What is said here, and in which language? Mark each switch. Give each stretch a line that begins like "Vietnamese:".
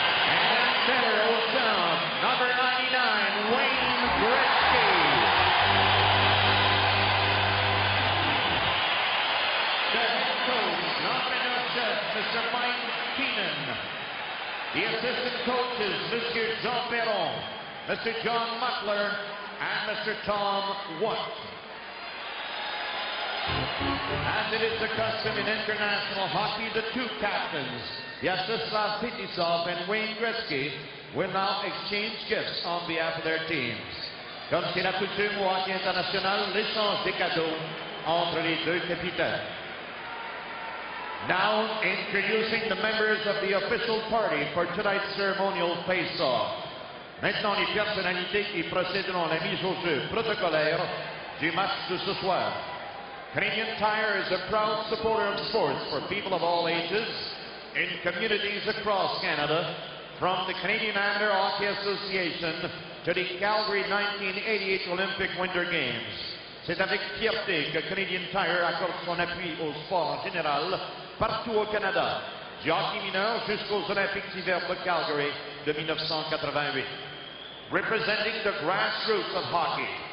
English: And center,
French: au centre,
English: number 99, Wayne Gretzky. The head coach, l'entraîneur-chef, Mr. Mike Keenan. The assistant coaches, Mr. Jean Perron, Mr. John Muckler, and Mr. Tom Watt. As it is the custom in international hockey, the two captains, Vyacheslav Fetisov and Wayne Gretzky, will now exchange gifts on behalf of their teams.
French: Comme c'est la coutume au hockey international, l'échange des cadeaux entre les deux capitaines.
English: Now introducing the members of the official party for tonight's ceremonial face-off.
French: Maintenant, les personnalités qui procéderont à la mise au jeu protocolaire du match de ce soir.
English: Canadian Tire is a proud supporter of sports for people of all ages in communities across Canada, from the Canadian Amateur Hockey Association to the Calgary 1988 Olympic Winter Games.
French: C'est avec fierté que Canadian Tire accorde son appui au sport en général partout au Canada, du hockey mineur jusqu'aux Olympiques d'hiver de Calgary de 1988.
English: Representing the grassroots of hockey,